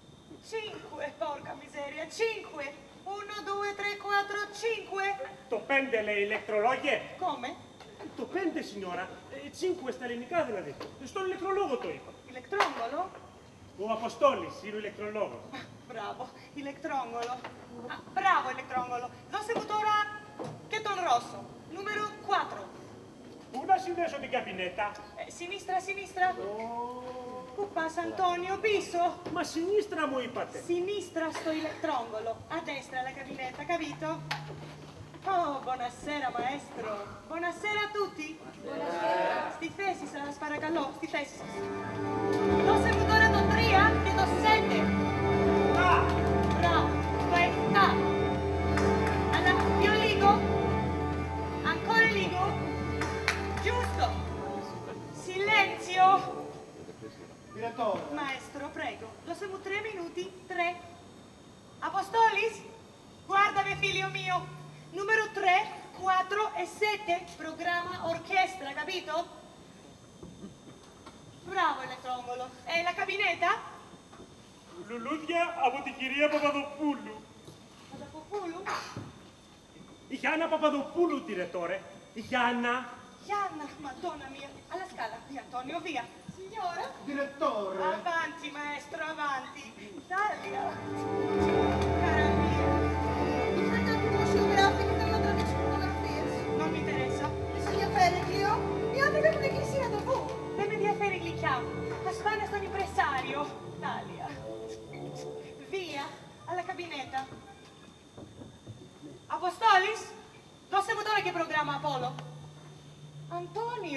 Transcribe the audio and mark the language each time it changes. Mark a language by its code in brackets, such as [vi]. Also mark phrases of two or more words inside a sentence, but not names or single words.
[it] 5, porca miseria, 5. 1, 2, 3, 4, 5. [el] Το 5 λέει ηλεκτρολόγε. [it] Come? [el] Το 5, signora. 5 στα ελληνικά δηλαδή. Στον ηλεκτρολόγο το είπα. Ηλεκτρόγγολο. Ο Αποστόλης είναι ο ηλεκτρολόγος. Μπράβο, ηλεκτρόγγολο. Μπράβο, ηλεκτρόγγολο. Δώσε μου τώρα και τον Ρώσο. Νούμερο 4. Πού να συνδέσω την καμπινέτα? [it] Sinistra, sinistra. [el] Πού πας, Αντώνιο, πίσω. Μα συνίστρα μου είπατε. Sinistra στο ηλεκτρόγγολο. [it] A destra la cabinetta, capito? Oh, buonasera, maestro. Buonasera a tutti. Buonasera. [el] Στη θέση σας, παρακαλώ, στη θέση σας. Δώσε μου τώρα το 3 και το 7. [it] Bravo, questa. Allora, io ligo. Ancora ligo. Giusto. Silenzio. Direttore. Maestro, prego. [el] Δώσε μου [it] 3 minuti. 3. Apostolis? Guardami, figlio mio. Numero 3, 4 e 7. Programma orchestra, capito? Bravo, Elettrongolo. E la cabinetta? [el] Λουλούδια από την κυρία Παπαδοπούλου. Παπαδοπούλου? Η Γιάννα Παπαδοπούλου, direttore. Η Γιάννα. [it] Gianna, madonna mia. Alla scala, via Antonio, via. Signora? Direttore. Avanti, maestro, avanti. Italia. Cara mia. [el] Είχατε δημοσιογράφοι και θέλω να τραβήξω φωτογραφίες. [it] Non mi interessa. [el] Σε ενδιαφέρει, Κλειό? Οι άνθρωποι έχουν εκκλησία να το δουν. Δεν με ενδιαφέρει η γλυκιά μου. Ας πάνε στον impresario. [it] Italia. Via, alla cabinetta. [el] Αποστόλης, δώσε μου τώρα και πρόγραμμα Απόλλω. Αντώνιο.